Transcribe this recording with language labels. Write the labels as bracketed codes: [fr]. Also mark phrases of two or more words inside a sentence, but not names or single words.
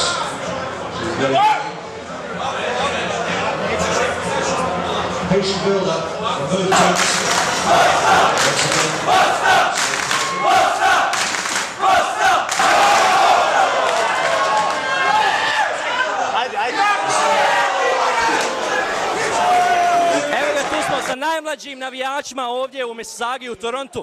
[en] She's very patient build-up from both teams. [bs] Evo ga, tu smo sa najmlađim navijačima ovdje u Mississaugi u Torontu.